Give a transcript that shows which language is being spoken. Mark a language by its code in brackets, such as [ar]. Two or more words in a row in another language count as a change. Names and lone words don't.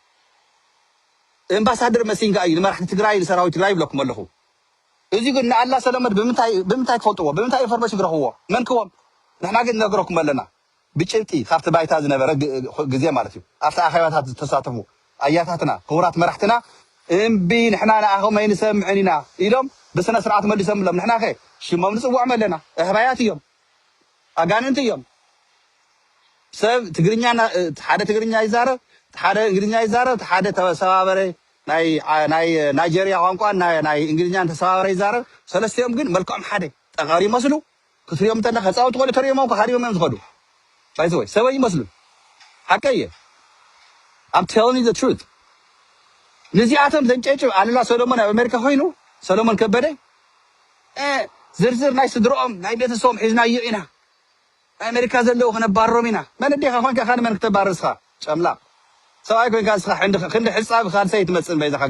[ti] ኣምባሳደር መሲንጋ እዩ ንመራሕቲ ትግራይ ንሰራዊት ትግራይ ይብለኩም ኣለኹ እዚ ግን ንኣላ ሰሎሞን ብምንታይ ክፈልጥዎ ብምንታይ ኢንፎርሜሽን ክረኽብዎ መንክቦም ንሕና ግን ነግረኩም ኣለና ብጭንቂ ካብቲ ባይታ ዝነበረ ግዜ ማለት እዩ ኣብቲ ኣኼባታት ዝተሳተፉ ኣያታትና ክቡራት መራሕትና እምቢ ንሕና ንኣኹም ኣይንሰምዕን ኢና ኢሎም ብስነ ስርዓት መሊሶምሎም ንሕና ኸ ሽሞም ንፅውዖም ኣለና ኣህባያት እዮም ኣጋንንቲ እዮም ሰብ ትግርኛ ሓደ ትግርኛ ይዛረብ ሓደ እንግሊዝኛ ይዛረብ ሓደ ተሰባበረ ናይ ናይጀርያ ቋንቋ ናይ እንግሊዝኛን ተሰባበረ ይዛረብ ሰለስቲኦም ግን መልክዖም ሓደ ጠቃሪ ይመስሉ ክትሪኦም ተለኻ ህፃውንቲ ቆልዑ ተሪኦሞም ከሃዲሞም እዮም ዝኸዱ ባይዘወይ ሰበይ ይመስሉ ሓቀየ I'm [en] telling you the truth [ti] ንዚኣቶም ዘንጨጭ ኣሉላ ሰሎሞን ኣብ ኣሜሪካ ኮይኑ ሰሎሞን ከበደ ዝርዝር ናይ ስድሮኦም ናይ ቤተሰቦም ሒዝናዮ ኢና ኣሜሪካ ዘለዉ ክነባረሮም ኢና መን ዴኻ ኮንካ ኻን መን ክተባርር ስኻ ጨምላቕ ሰብኣይ ኮንካ ንስኻ ክንዲ ሕፃብ ካልሰይ ትመፅን በይዛኻ